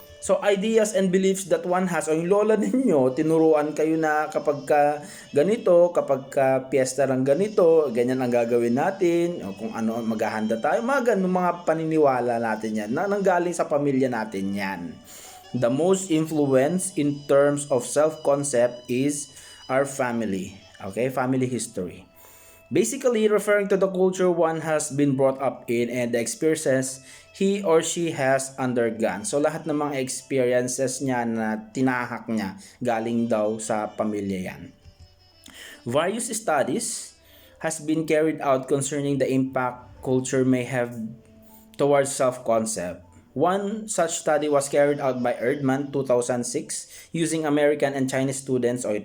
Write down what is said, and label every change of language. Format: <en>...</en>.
<tl>So,</tl> <en>ideas and beliefs that one has,</en> <tl>o yung lola ninyo, tinuruan kayo na kapag ganito, kapag piyesta ng ganito, ganyan ang gagawin natin, o kung ano maghahanda tayo, mga ganun, mga paniniwala natin yan, na nanggaling sa pamilya natin yan.</tl> <en>The most influence in terms of self-concept is our family. Okay? Family history. Basically, referring to the culture one has been brought up in and the experiences he or she has undergone.</en> <tl>So, lahat ng mga experiences niya na tinahak niya, galing daw sa pamilya yan.</tl> <en>Various studies has been carried out concerning the impact culture may have towards self-concept. One such study was carried out by Erdman 2006 using American and Chinese students.</en>